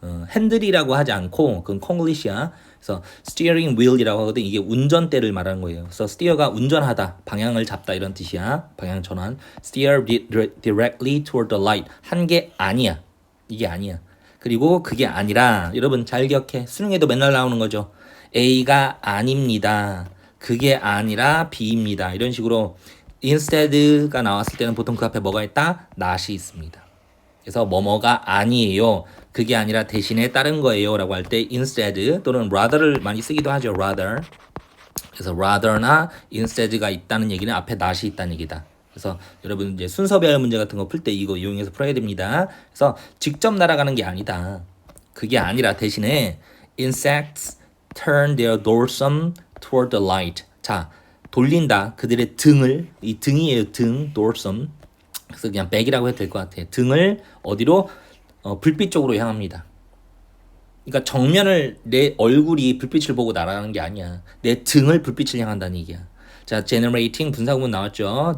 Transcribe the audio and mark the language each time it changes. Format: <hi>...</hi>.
<ko>핸들이라고 하지 않고 그건 콩글리시야. 그래서 steering wheel이라고 하거든. 이게 운전대를 말하는 거예요. 그래서 steer가 운전하다, 방향을 잡다 이런 뜻이야. 방향 전환.</ko> <en>steer directly toward the light.</en> <ko>한 게 아니야. 이게 아니야. 그리고 그게 아니라 여러분 잘 기억해. 수능에도 맨날 나오는 거죠. A가 아닙니다. 그게 아니라 B입니다. 이런 식으로 instead가 나왔을 때는 보통 그 앞에 뭐가 있다? not이 있습니다. 그래서 뭐뭐가 아니에요. 그게 아니라 대신에 다른 거예요 라고 할 때 instead 또는 rather를 많이 쓰기도 하죠.</ko> <en>rather.</en> <ko>그래서 rather나 instead가 있다는 얘기는 앞에 not이 있다는 얘기다. 그래서 여러분 이제 순서별 문제 같은 거 풀 때 이거 이용해서 풀어야 됩니다. 그래서 직접 날아가는 게 아니다. 그게 아니라 대신에</ko> <en>insects turn their dorsum toward the light.</en> <ko>자, 돌린다. 그들의 등을 이 등이에요. 등, dorsum. 그래서 그냥 백이라고 해도 될 것 같아. 등을 어디로? 불빛 쪽으로 향합니다. 그러니까 정면을 내 얼굴이 불빛을 보고 날아가는 게 아니야. 내 등을 불빛을 향한다는 얘기야. 자, generating 분사구문 나왔죠.</ko>